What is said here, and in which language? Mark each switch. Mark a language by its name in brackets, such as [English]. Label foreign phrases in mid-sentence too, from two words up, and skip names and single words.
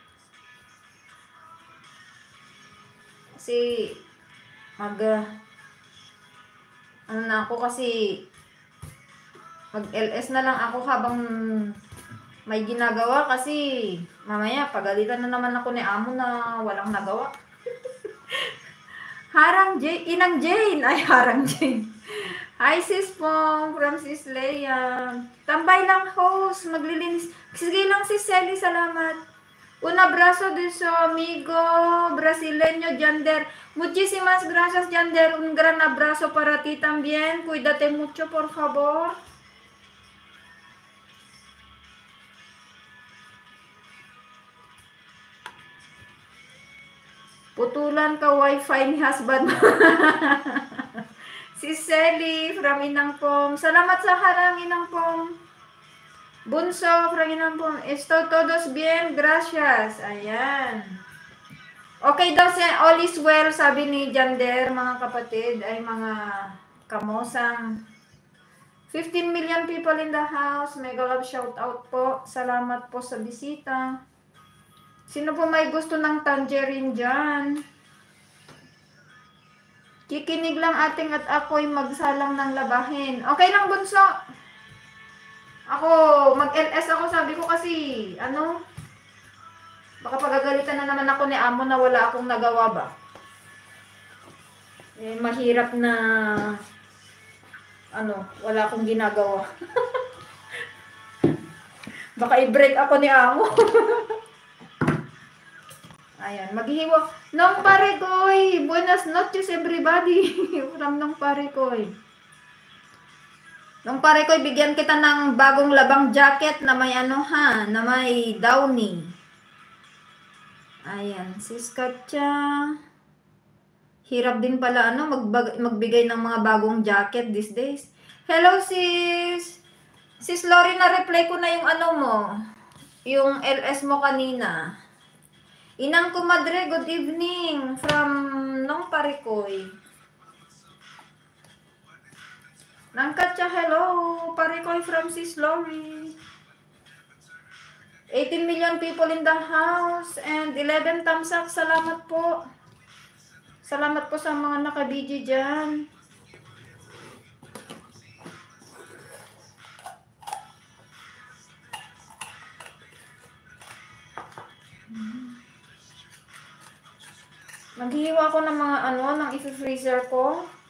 [Filipino] Kasi ano na ako kasi mag-LS na lang ako habang may ginagawa kasi mamaya pagalitan na naman ako ni amo na walang nagawa. Inang Jane. Ay, Harang Jane. [English] Hi sis Pong from sis Leia. [Filipino] Tambay lang host, maglilinis. Sige lang sis Selly, salamat. [Spanish] Un abrazo de su amigo brasileño Yander. Muchísimas gracias Yander. Un gran abrazo para ti también. Cuídate mucho por favor. [Filipino] Putulan ka wifi ni husband. Si Selly from Inangpong. Salamat sa harang Inangpong. Bunso from Inangpong. [Spanish] Esto todos bien, gracias. [Filipino] Ayan. Okay daw siya, [English] all is well, [Filipino] sabi ni Jander, mga kapatid, ay mga kamosang. [English] 15 million people in the house. Mega love shout out [Filipino] po. Salamat po sa bisita. Sino po may gusto ng tangerine dyan? Kikinig lang ating at ako'y magsalang ng labahin. Okay lang, bunso. Ako, mag-LS ako, sabi ko kasi, baka pagagalitan na naman ako ni amo na wala akong nagawa ba. Eh, mahirap na, wala akong ginagawa. Baka i-break ako ni amo. Ayan, maghihiwa. Nong Parekoy, [Spanish] buenas noches everybody. [English] From Nong Parekoy. [Filipino] Nong Parekoy, bigyan kita ng bagong labang jacket na may na may downy. Ayan, sis Katya. Hirap din pala magbigay ng mga bagong jacket [English] these days. Hello sis. [Filipino] Sis Lori, na-reply ko na yung mo. Yung LS mo kanina. Inang Kumadre, [English] good evening from Nong Parekoy. [Filipino] Nang Katya, hello. [English] Parekoy from sis Lori. 18 million people in the house and 11 thumbs up. [Filipino] Salamat po. Salamat po sa mga naka-BG dyan. Maghihiwa ko ng mga ng i-freezer ko.